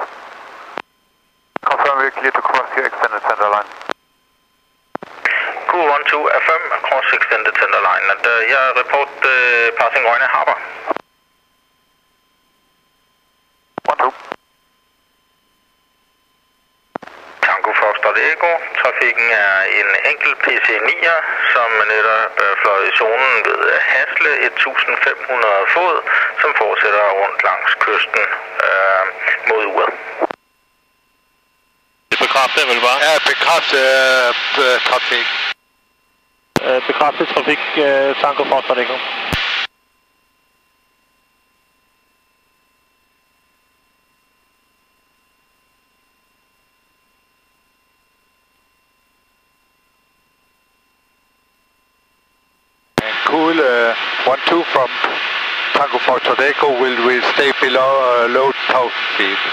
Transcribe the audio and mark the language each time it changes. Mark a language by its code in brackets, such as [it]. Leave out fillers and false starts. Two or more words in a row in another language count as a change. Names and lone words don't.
[en] Confirm we're clear to cross your extended center line. Cool 1-2, affirm across extended center line, and report passing Rønne Harbor. 1-2. Tango Foxtrot Echo. [da] Trafikken er en enkelt PC-9'er, som netop fløj i zonen ved Hasle 1500 fod, som fortsætter rundt langs kysten mod uret. Det bekræfter vel bare? Ja, bekræfte trafik. Bekræftet trafik, Tango Foxtrot Echo. [en] Cool 1-2 from Tango Foxtrot Echo will stay below low 1000 feet.